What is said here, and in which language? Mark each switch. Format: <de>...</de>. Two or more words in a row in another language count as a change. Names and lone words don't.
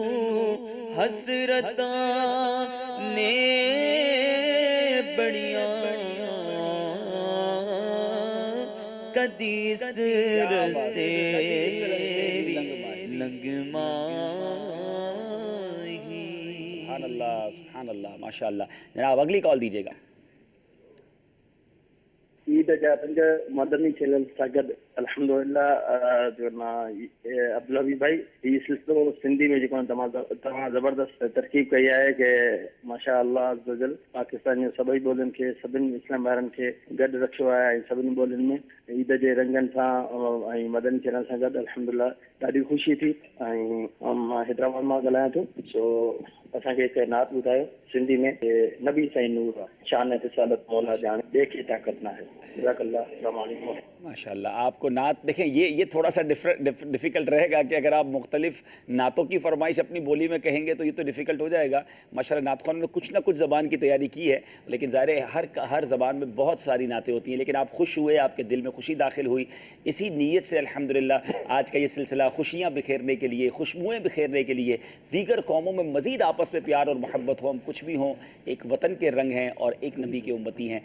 <pa>حسرتاں نے بڑیاں کدی اس رستے بھی لنگ ماہی.</pa> <ar>سبحان الله، سبحان الله، ما شاء الله.</ar> <ur>جناب اگلی کال دیجیے گا.</ur> <sd>ईद जा पंज मदनी चैनल सां गॾु अल्हम्दुलिल्लाह जो ना अब्दुल हबीब भाई हीउ सिलसिलो सिंधी में जेको तमामु ज़बरदस्त तरकीब कई आहे कि</sd> <ar>ما شاء الله عز وجل</ar> <sd>पाकिस्तान जूं सभई ॿोलियुनि खे सभिनी इस्लाम वारनि खे गॾु रखियो आहे ऐं सभिनी ॿोलियुनि में ईद जे रंगनि सां ऐं मदनी चैनल सां गॾु अल्हम्दुलिल्लाह ॾाढी ख़ुशी थी। ऐं मां हैदराबाद मां ॻाल्हायां थो। सो असांखे हिकु नात ॿुधायो सिंधी में कि नबी साईं नूर शान रिसालत मौला ॼाणे ॿिए खे ताक़त न आहे।</sd> <ur>ماشاءاللہ آپ کو نعت دیکھیں، یہ تھوڑا سا ڈفیکلٹ رہے گا کہ اگر آپ مختلف نعتوں کی فرمائش اپنی بولی میں کہیں گے تو یہ تو ڈفیکلٹ ہو جائے گا. ماشاءاللہ نعت خوانوں نے کچھ نہ کچھ زبان کی تیاری کی ہے، لیکن ظاہر ہے ہر زبان میں بہت ساری نعتیں ہوتی ہیں. لیکن آپ خوش ہوئے، آپ کے دل میں خوشی داخل ہوئی، اسی نیت سے الحمدللہ آج کا یہ سلسلہ خوشیاں بکھیرنے کے لیے، خوشبوئیں بکھیرنے کے لیے، دیگر قوموں میں مزید آپس میں پیار اور محبت ہو، ہم کچھ بھی ہوں، ایک وطن کے رنگ ہیں اور ایک نبی کے امتی ہیں.</ur>